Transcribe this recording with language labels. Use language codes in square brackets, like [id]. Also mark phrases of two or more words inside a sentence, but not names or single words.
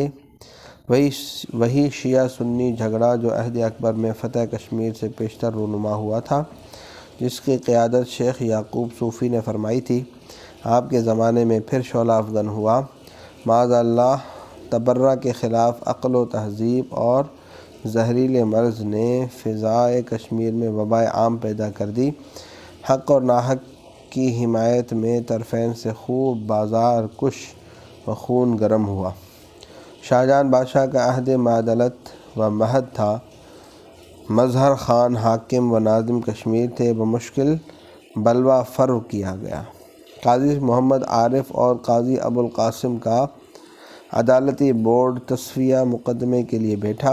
[ur] وہی شیعہ سنی جھگڑا جو عہد اکبر میں فتح کشمیر سے پیشتر رونما ہوا تھا، جس کی قیادت شیخ یعقوب صوفی نے فرمائی تھی، آپ کے زمانے میں پھر شعلہ افغن ہوا۔ [ar] معاذ اللہ، [ur] تبرہ کے خلاف عقل و تہذیب اور زہریلے مرض نے فضائے کشمیر میں وبائے عام پیدا کر دی۔ حق اور ناحق کی حمایت میں طرفین سے خوب بازار کش و خون گرم ہوا۔ شاہجہان بادشاہ کا عہد معدلت و مہد تھا۔ مظہر خان حاکم و ناظم کشمیر تھے، بمشکل بلوہ فرو کیا گیا۔ قاضی محمد عارف اور قاضی ابوالقاسم کا عدالتی بورڈ تصفیہ مقدمے کے لیے بیٹھا۔